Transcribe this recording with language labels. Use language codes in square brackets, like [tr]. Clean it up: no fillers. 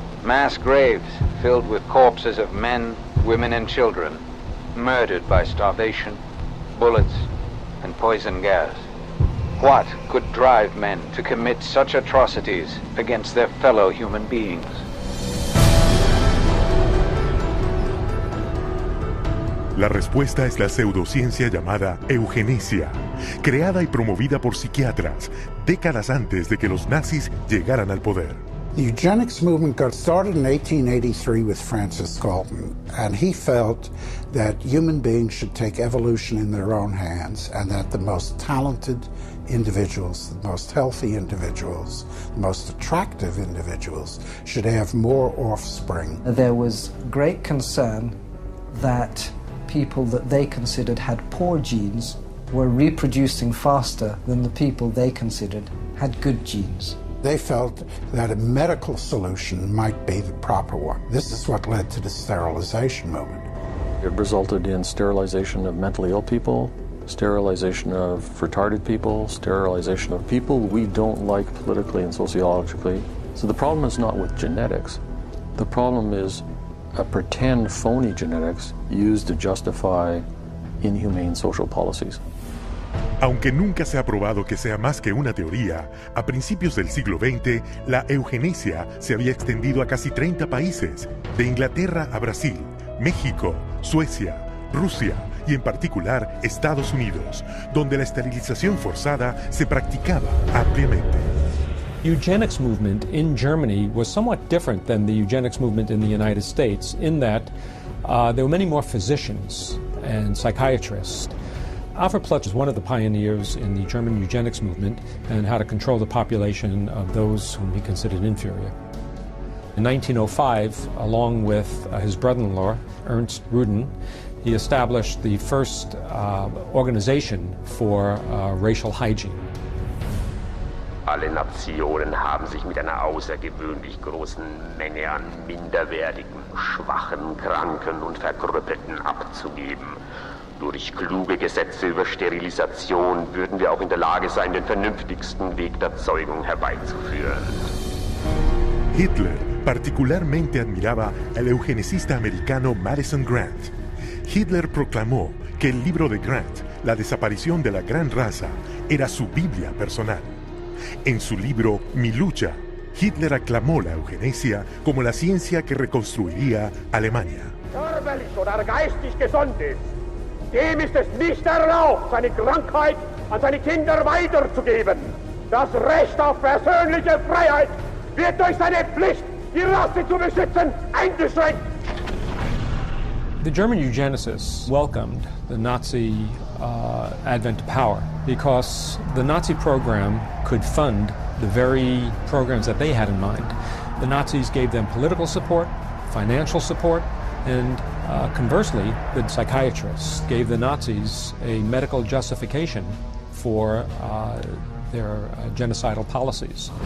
[en] Mass graves filled with corpses of men, women, and children, murdered by starvation, bullets, and poison gas. What could drive men to commit such atrocities against their fellow human beings? [es] La respuesta es la pseudociencia llamada eugenesia, creada y promovida por psiquiatras décadas antes de que los nazis llegaran al poder. [en] The eugenics movement got started in 1883 with Francis Galton, and he felt that human beings should take evolution in their own hands, and that the most talented individuals, the most healthy individuals, the most attractive individuals should have more offspring. There was great concern that people that they considered had poor genes were reproducing faster than the people they considered had good genes. They felt that a medical solution might be the proper one. This is what led to the sterilization movement. It resulted in sterilization of mentally ill people, sterilization of retarded people, sterilization of people we don't like politically and sociologically. So the problem is not with genetics. The problem is a pretend phony genetics used to justify inhumane social policies. [es] Aunque nunca se ha probado que sea más que una teoría, a principios del siglo XX, la eugenesia se había extendido a casi 30 países, de Inglaterra a Brasil, México, Suecia, Rusia y en particular Estados Unidos, donde la esterilización forzada se practicaba ampliamente. [en] Eugenics movement in Germany was somewhat different than the eugenics movement in the United States in that there were many more physicians and psychiatrists. Alfred Plutz was one of the pioneers in the German eugenics movement and how to control the population of those whom he considered inferior. In 1905, along with his brother-in-law, Ernst Ruden, he established the first organization for racial hygiene. [de] Alle Nationen haben sich mit einer außergewöhnlich großen Menge an minderwertigen, schwachen, kranken und Verkrüppelten abzugeben. Durch kluge Gesetze über Sterilisation würden wir auch in der Lage sein, den vernünftigsten Weg der Zeugung herbeizuführen. [es] Hitler particularmente admiraba al eugenicista americano Madison Grant. Hitler proclamó que el libro de Grant, La desaparición de la gran raza, era su Biblia personal. En su libro Mi lucha, Hitler aclamó la eugenesia como la ciencia que reconstruiría Alemania. [de] Körperlich oder geistig gesund ist, dem ist es nicht erlaubt, seine Krankheit an seine Kinder weiterzugeben. Das Recht auf persönliche Freiheit wird durch seine Pflicht, die Rasse zu beschützen, eingeschränkt. [en] The German eugenicists welcomed the Nazi advent to power because the Nazi program could fund the very programs that they had in mind. The Nazis gave them political support, financial support, and conversely, the psychiatrists gave the Nazis a medical justification for their genocidal policies.